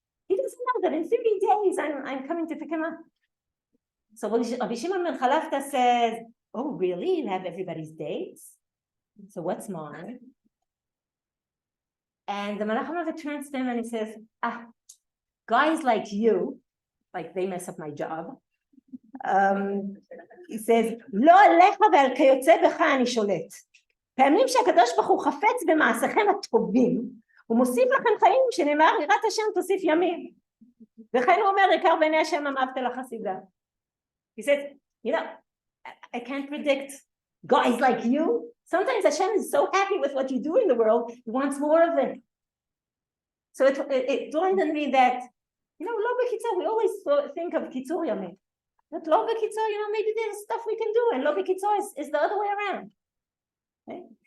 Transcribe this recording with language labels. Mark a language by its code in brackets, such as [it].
[en] He doesn't know that in 30 days I'm coming to pick him up. So Rabbi Shimon ben Chalafta says, "Oh, really? You have everybody's dates? So what's mine?" And the Malach HaMavet turns to him and he says, guys like you, like they mess up my job. He says, [he] "לא עליך ועל כיוצא בך אני שולט. פעמים שהקדוש ברוך הוא חפץ במעשיכם הטובים, הוא מוסיף לכם חיים שנאמר יראת השם תוסיף ימים. וכן הוא אומר יקר בעיני השם אמרת לחסידה." [en] He says, I can't predict guys like you. Sometimes Hashem is so happy with what you do in the world, he wants more of it. So it dawned on me that, lo bekitzor, we always think of kitzur yamim. But lo bekitzor, maybe there's stuff we can do, and lo bekitzor is the other way around. Okay?